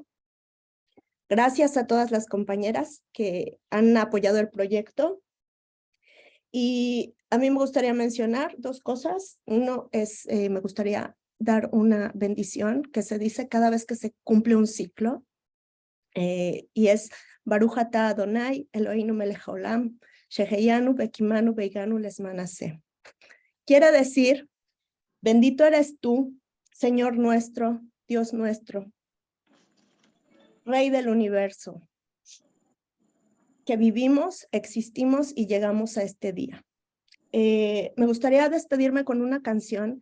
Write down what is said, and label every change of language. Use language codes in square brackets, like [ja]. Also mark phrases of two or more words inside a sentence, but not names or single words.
[es] Gracias a todas las compañeras que han apoyado el proyecto. Y a mí me gustaría mencionar dos cosas. Uno es, me gustaría dar una bendición que se dice cada vez que se cumple un ciclo. Y es [he] ברוך אתה אדוני אלוהינו מלך העולם שהחיינו וקיימנו והגיענו לזמן הזה. [es] Quiere decir, bendito eres tú, Señor nuestro, Dios nuestro, Rey del universo, que vivimos, existimos y llegamos a este día. Me gustaría despedirme con una canción